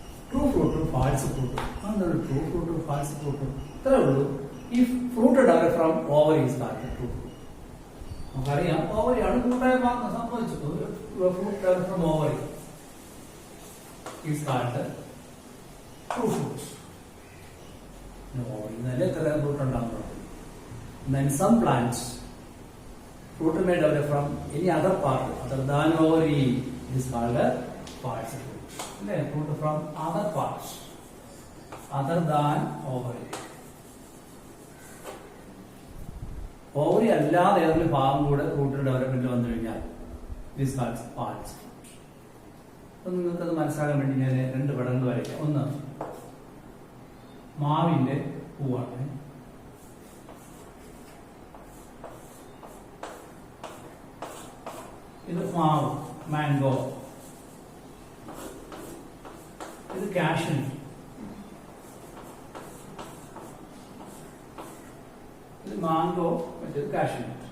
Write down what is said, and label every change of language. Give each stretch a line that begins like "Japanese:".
English: True fruit or false fruit. True fruit or false fruit. If fruit developed from ovary is called true fruit.
Malayalam: നമുക്കറിയാം ഓവറിയാണ് ഫ്രൂട്ടായ ഭാഗം സംഭവിച്ചത്.
English: Fruit from ovary is called true fruit.
Malayalam: ഓവറിൽ നിന്നല്ലേ എത്ര fruit ഉണ്ടാകുന്നത്.
English: Then some plants fruit may develop from any other part other than ovary is called false fruit. അല്ലേ, fruit from other parts other than ovary.
Malayalam: Ovary അല്ലാതെ ഏതെങ്കിലും ഭാഗം കൂടെ ഫ്രൂട്ടിന്റെ development വന്നു കഴിഞ്ഞാൽ
English: This calls false fruit.
Malayalam: അപ്പൊ നിങ്ങൾക്കത് മനസ്സിലാക്കാൻ വേണ്ടി ഞാൻ രണ്ട് പടങ്ങൾ വരയ്ക്കാം. ഒന്ന് മാവിന്റെ പൂവാണ്, ഇത് മാവ് മാംഗോ, ഇത് കാഷ്യൂ, ഇത് മാംഗോ, മറ്റേത് കാഷ്യൂ.